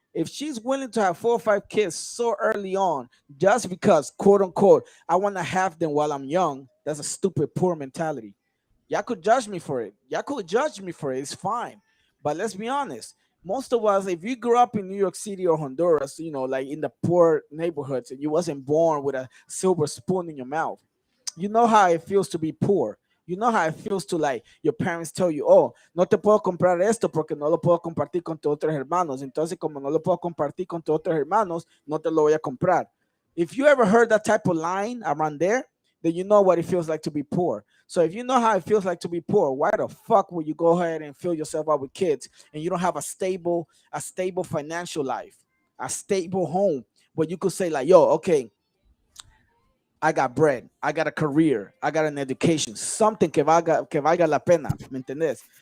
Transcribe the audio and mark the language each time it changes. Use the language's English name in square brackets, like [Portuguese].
[English] If she's willing to have 4 or 5 kids so early on, just because, quote unquote, I want to have them while I'm young, that's a stupid, poor mentality. Y'all could judge me for it. Y'all could judge me for it. It's fine. But let's be honest. Most of us, if you grew up in New York City or Honduras, like in the poor neighborhoods, and you wasn't born with a silver spoon in your mouth, you know how it feels to be poor. You know how it feels to, like, your parents tell you, oh, [Spanish] no te puedo comprar esto porque no lo puedo compartir con tus otros hermanos. Entonces, como no lo puedo compartir con tus otros hermanos, no te lo voy a comprar. [English] If you ever heard that type of line around there, then you know what it feels like to be poor. So if you know how it feels like to be poor, why the fuck would you go ahead and fill yourself up with kids and you don't have a stable financial life, a stable home where you could say like, yo, okay, I got bread, I got a career, I got an education, something [Spanish] que valga la pena, ¿me entendés?